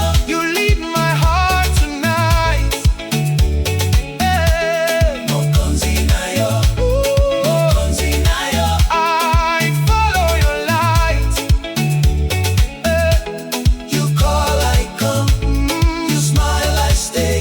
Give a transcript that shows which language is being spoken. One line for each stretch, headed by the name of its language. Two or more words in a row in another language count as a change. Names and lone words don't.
English: You lead my heart tonight.
Lingala: Mokonzi na yo, Mokonzi na yo.
English: I follow your light. You call, I come. You smile, I stay.